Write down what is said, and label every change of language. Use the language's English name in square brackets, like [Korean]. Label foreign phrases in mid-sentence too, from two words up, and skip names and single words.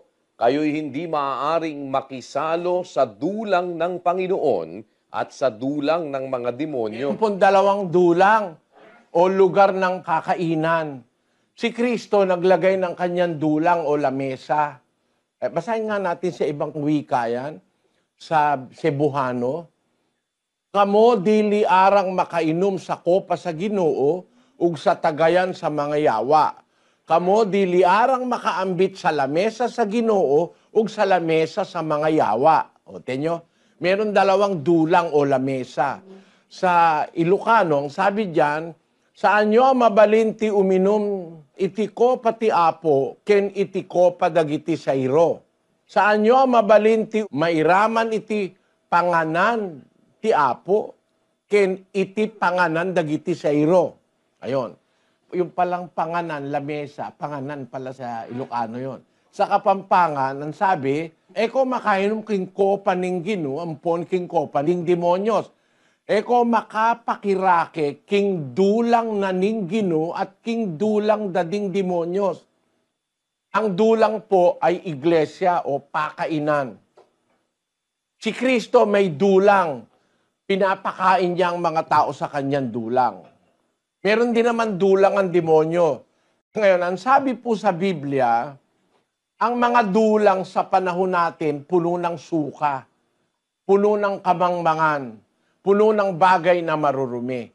[Filipino] Kayo'y hindi maaaring makisalo sa dulang ng Panginoon at sa dulang ng mga demonyo. Yung pong dalawang dulang o lugar ng kakainan. Si Kristo naglagay ng kanyang dulang o lamesa. Basahin nga natin sa ibang wika yan, sa Cebuano. [Cebuano] Kamo dili arang makainom sa kopa sa Ginoo ug sa tagayan sa mga yawa. Kamo dili arang makaambit sa lamesa sa Ginoo ug sa lamesa sa mga yawa. [Filipino] O tenyo, meron dalawang dulang o lamesa. Sa Ilocano, ang sabi diyan, [Iloko] saan nyo mabalinti uminom iti kopa ti apo ken iti kopa dagiti sayro. Saan nyo mabalinti mairaman iti panganan ti apo ken iti panganan dagiti sayro. [Filipino] Ayon. Yung palang panganan, lamesa, panganan pala sa Ilocano yon. Sa Kapampangan, ang sabi, [Pampanga] eko makainom king kopa ning Ginoo, ampon king kopa ning demonyos. Eko makapakirake king dulang na ning Ginoo at king dulang dading demonyos. [Filipino] Ang dulang po ay iglesia o pakainan. Si Kristo may dulang. Pinapakain niya ang mga tao sa kanyang dulang. Meron din naman dulang ang demonyo. Ngayon, ang sabi po sa Biblia, ang mga dulang sa panahon natin, puno ng suka, puno ng kamangmangan, puno ng bagay na marurumi.